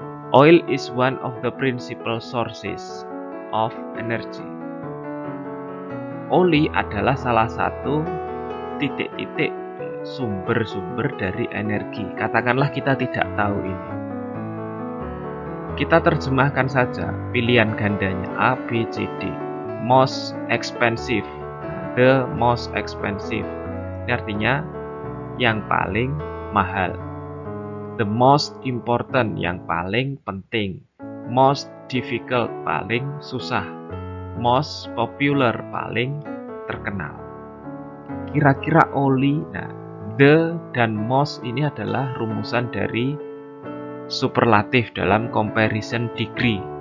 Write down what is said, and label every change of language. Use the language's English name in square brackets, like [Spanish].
[English] Oil is one of the principal sources of energy. [Indonesian] Oli adalah salah satu titik-titik sumber-sumber dari energi. Katakanlah kita tidak tahu ini. Kita terjemahkan saja pilihan gandanya A, B, C, D. [English] Most expensive, the most expensive. [Indonesian] Ini artinya yang paling mahal. [English] The most important, [Indonesian] yang paling penting. [English] Most difficult, [Indonesian] paling susah. [English] Most popular, [Indonesian] paling terkenal. Kira-kira oli, nah, the dan most ini adalah rumusan dari superlatif dalam comparison degree.